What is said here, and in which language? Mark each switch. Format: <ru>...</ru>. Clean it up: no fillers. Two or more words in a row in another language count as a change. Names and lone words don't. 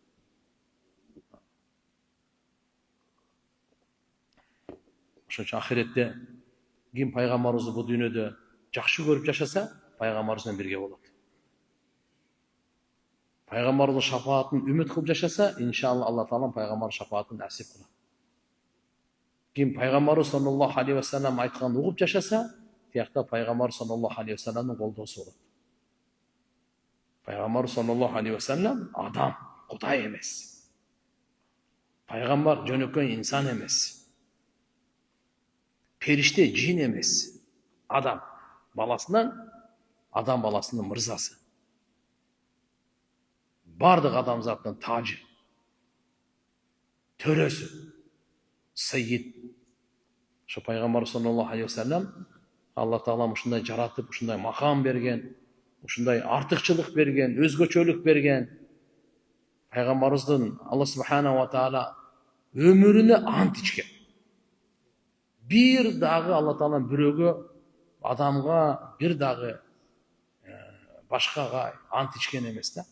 <ky>Ошон үчүн ахиретте ким пайгамбарыбызды бул дүйнөдө жакшы көрүп жашаса, пайгамбарыбыз менен бирге болот. Пайгамбарыбыздын шафаатын үмүт кылып жашаса, иншалла Алла Таала пайгамбар шафаатын насип кылат. Ким пайгамбарыбыз</ky> <ar>صلى الله عليه وسلم</ar> <ky>айтканды угуп жашаса, тиякта пайгамбар</ky> <ar>صلى الله عليه وسلم</ar> <ky>колдоосу болот. Пайгамбар</ky> <ar>صلى الله عليه وسلم</ar> <ky>адам, Кудай эмес. Пайгамбар жөнөкөй инсан эмес. Периште, жин эмес. Адам баласынан, адам баласынын мырзасы. Бардык адамзаттын тажы, төрөсү, сайид. Ошо пайгамбар</ky> <ar>صلى الله عليه وسلم</ar> <ky>Алла Таала ушундай жаратып, ушундай макам берген, ушундай артыкчылык берген, өзгөчөлүк берген. Пайгамбарыбыздын</ky> <ar>الله سبحانه وتعالى</ar> <ky>өмүрүнө ант ичкен. Бир дагы Алла Таала бирөөгө, адамга бир дагы башкага ант ичкен эмес да.</ky>